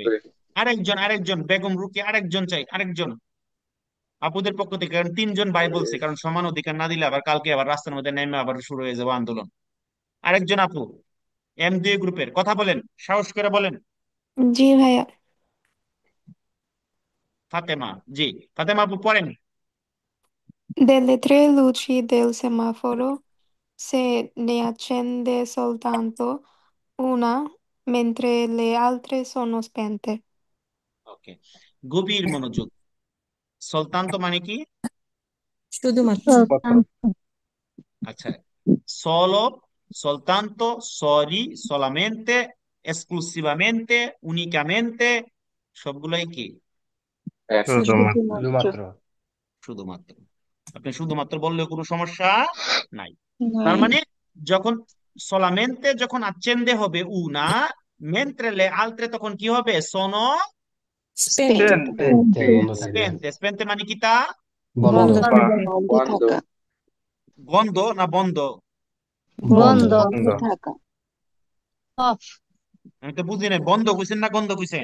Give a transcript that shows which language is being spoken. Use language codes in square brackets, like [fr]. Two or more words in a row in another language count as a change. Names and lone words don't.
[bn] আরেকজন, আরেকজন বেগম রুকি, আরেকজন চাই, আরেকজন আপুদের পক্ষ থেকে, কারণ তিনজন ভাই বলছে, কারণ সমান অধিকার না দিলে আবার কালকে আবার রাস্তার মধ্যে নেমে আবার শুরু হয়ে যাবে আন্দোলন। আরেকজন আপু, M2 গ্রুপের, কথা বলেন, সাহস করে বলেন। জি ভাইয়া। ফাতেমা, জি। ফাতেমা আপু পড়েন। [it] Delle tre luci del semaforo se ne accende soltanto una, mentre le altre sono spente. [bn] ওকে, গভীর মনোযোগ। সলতান্ত মানে কি? শুধুমাত্র। আচ্ছা, [it] solo, soltanto, soli, solamente, esclusivamente, unicamente, [bn] সবগুলাই কি? শুধুমাত্র। শুধুমাত্র। আপনি শুধুমাত্র বললেও কোনো সমস্যা নাই। তার মানে যখন solamente যখন accende হবে [it] una, mentre le altre [bn] তখন কি হবে? [it] sono Spento. [bn] বন্ধ থাকে। [it] spente। spente মানে কি তা? [bn] বন্ধ। [it] Quando? [bn] গন্ধ না বন্ধ? বন্ধ। আমি তো বুঝি নাই, বন্ধ কইছেন না গন্ধ কইছেন?